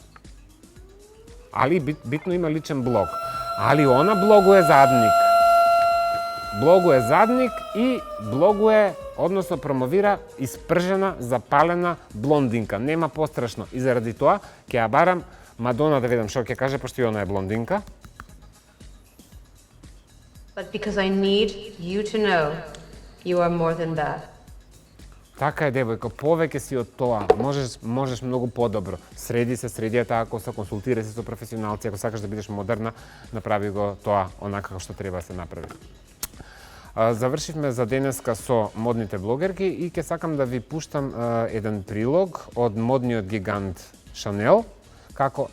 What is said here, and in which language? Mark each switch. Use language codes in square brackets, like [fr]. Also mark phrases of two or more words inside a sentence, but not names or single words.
[mk] Али битно има личен блог. Али она блогуе задник. Блогуе задник и блогуе, односно промовира испржена, запалена блондинка. Нема пострашно. И заради тоа ќе ја барам Мадона да видам што ќе каже, пошто и она е блондинка. [en] But because I need you to know you are more than that. [mk] Така е, девојко, повеќе си од тоа. Можеш многу подобро. Среди ја таа коса, консултирај се со професионалци, ако сакаш да бидеш модерна, направи го тоа онака како што треба да се направи. Завршивме за денеска со модните блогерки и ќе сакам да ви пуштам еден прилог од модниот гигант Шанел, како